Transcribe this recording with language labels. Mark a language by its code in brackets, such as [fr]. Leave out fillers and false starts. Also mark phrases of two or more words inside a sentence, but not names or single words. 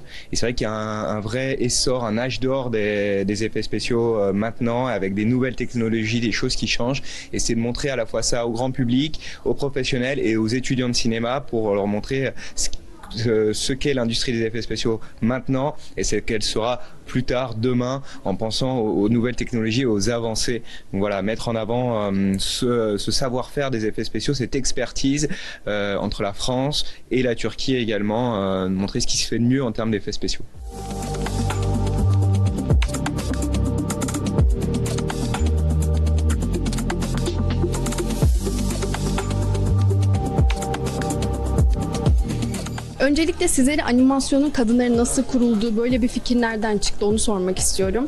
[fr] Et c'est vrai qu'il y a un vrai essor, un âge d'or des effets spéciaux maintenant, avec des nouvelles technologies, des choses qui changent, et c'est de montrer à la fois ça au grand public, aux professionnels et aux étudiants de cinéma pour leur montrer ce qu'est l'industrie des effets spéciaux maintenant et ce qu'elle sera plus tard, demain, en pensant aux nouvelles technologies et aux avancées. Donc voilà, mettre en avant ce savoir-faire des effets spéciaux, cette expertise entre la France et la Turquie également, montrer ce qui se fait de mieux en termes d'effets spéciaux. [tr] Öncelikle sizlere animasyonun kadınları nasıl kuruldu, böyle bir fikir nereden çıktı onu sormak istiyorum.